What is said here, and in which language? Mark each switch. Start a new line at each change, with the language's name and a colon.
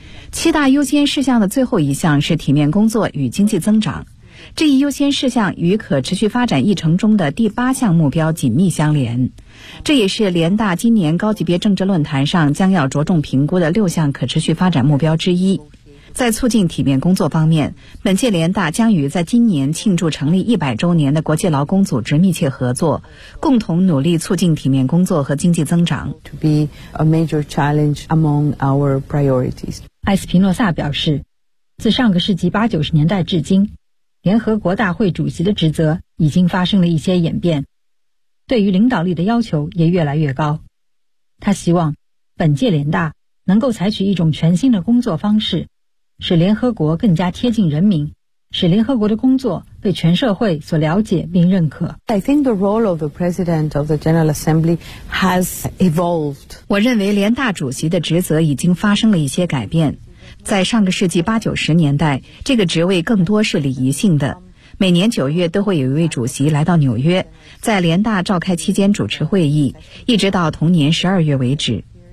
Chinese: 七大优先事项的最后一项是体面工作与经济增长，这一优先事项与可持续发展议程中的第八项目标紧密相连，这也是联大今年高级别政治论坛上将要着重评估的六项可持续发展目标之一。在促进体面工作方面，本届联大将与在今年庆祝成立100周年的国际劳工组织密切合作，共同努力促进体面工作和经济增长。
English: To be a major challenge among our priorities.
Chinese: 艾斯皮诺萨表示，自上个世纪八九十年代至今，联合国大会主席的职责已经发生了一些演变，对于领导力的要求也越来越高。他希望本届联大能够采取一种全新的工作方式，使联合国更加贴近人民，使联合国的工作被全社会所了解并认可。
English: I think the role of the President of the General Assembly has evolved.
Chinese: 我认为联大主席的职责已经发生了一些改变。在上个世纪八九十年代，这个职位更多是礼仪性的，每年九月都会有一位主席来到纽约，在联大召开期间主持会议，一直到同年十二月为止。